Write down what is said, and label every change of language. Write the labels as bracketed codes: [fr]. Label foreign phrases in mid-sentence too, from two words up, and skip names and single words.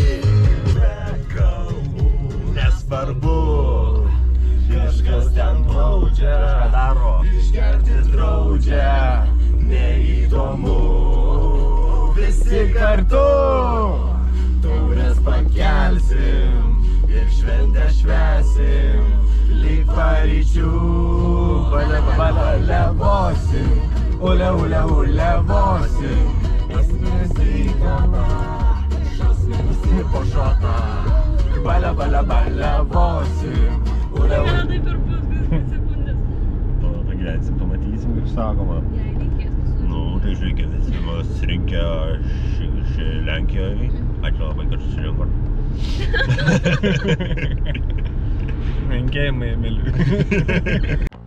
[lt] Bet kalbų nesvarbu, kažkas ten draudžia, išgerti draudžia, neįdomu. Visi kartu taures pakelsim ir šventę švęsim, lyg paryčių balevosim. Ule, ule, ule, vosim. Pasmėsykama, šasmėsi po šotą. Bale, bale, bale, vosim. Ule, ule. Pagyvensim, pamatysim, kaip sakoma. Nu, tai žiūrėkė, visi mus rinkę Lenkijoje. Ačiū labai, kad susirinkot. Linkėjimai, Emiliui.